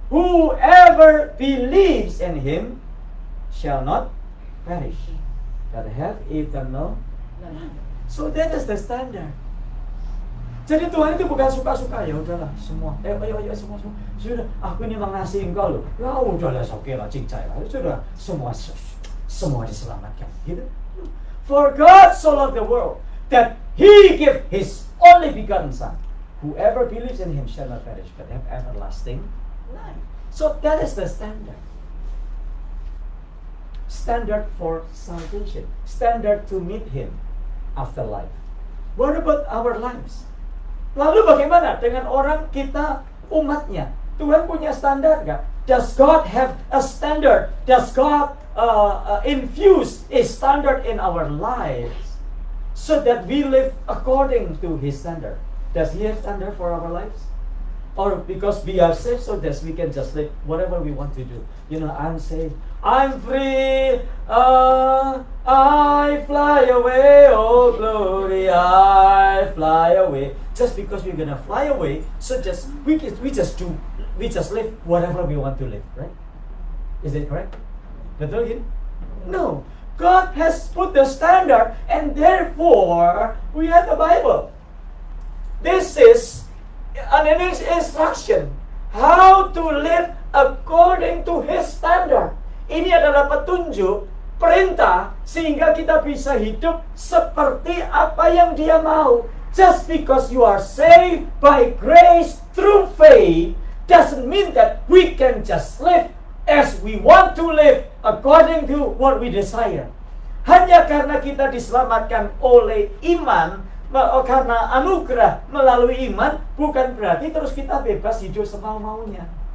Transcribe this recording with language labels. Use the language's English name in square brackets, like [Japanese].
[English] Whoever believes in Him shall not perish, but have eternal life. So that is the standard. [Indonesian] Jadi Tuhan itu bukan suka-suka, ya udahlah semua, ayo semua, sudah, aku ini mengasihi engkau loh, ya udahlah, oke lah, cincai lah, sudah, semua diselamatkan, gitu. [English] For God so loved the world that He gave His only begotten Son. Whoever believes in Him shall not perish, but have everlasting life. So that is the standard. Standard for salvation, standard to meet Him after life. What about our lives? [Indonesian] Lalu bagaimana dengan orang kita, umatnya? Tuhan punya standar nggak? [English] Does God have a standard? Does God infuse a standard in our lives so that we live according to His standard? Does He have standard for our lives? Or because we are saved, so that we can just live whatever we want to do. You know, I'm saved, I'm free, I fly away, oh glory, I fly away. Just because we're gonna fly away, so we just live whatever we want to live, right? Is it correct? [Indonesian] Betul gini? [English] No, God has put the standard, and therefore we have the Bible. This is an instruction how to live according to His standard. [Indonesian] Ini adalah petunjuk, perintah, sehingga kita bisa hidup seperti apa yang Dia mau. [English] Just because you are saved by grace through faith doesn't mean that we can just live as we want to live according to what we desire. [Indonesian] Hanya karena kita diselamatkan oleh iman, karena anugerah melalui iman, bukan berarti terus kita bebas hidup semau-maunya.